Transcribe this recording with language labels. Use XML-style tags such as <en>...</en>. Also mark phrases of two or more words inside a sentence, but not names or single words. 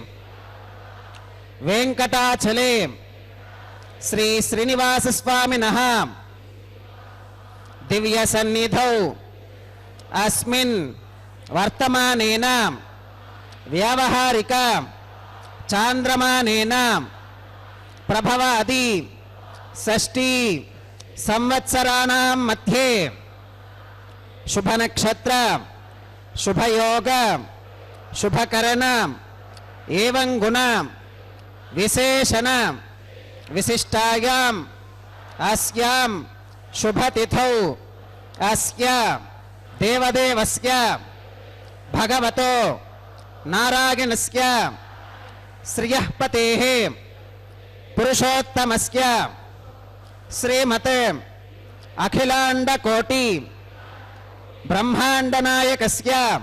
<sa>वेंकटाचले श्री श्रीनिवास स्वामिनः दिव्य सन्निधौ अस्मिन् वर्तमानेन व्यावहारिक चांद्रमानेन प्रभवादि षष्ठी సంవత్సరాణం మధ్యే శుభనక్షత్ర శుభయోగ శుభకరణ ఏవం గుణ విశేషణ విశిష్టాయాం అస్యాం శుభతిథౌ అస్య దేవదేవస్య భగవతో నారాయణస్య శ్రియః పతేః పురుషోత్తమస్య శ్రీమతే అఖిలాండకోటి బ్రహ్మాండనాయకస్య</sa>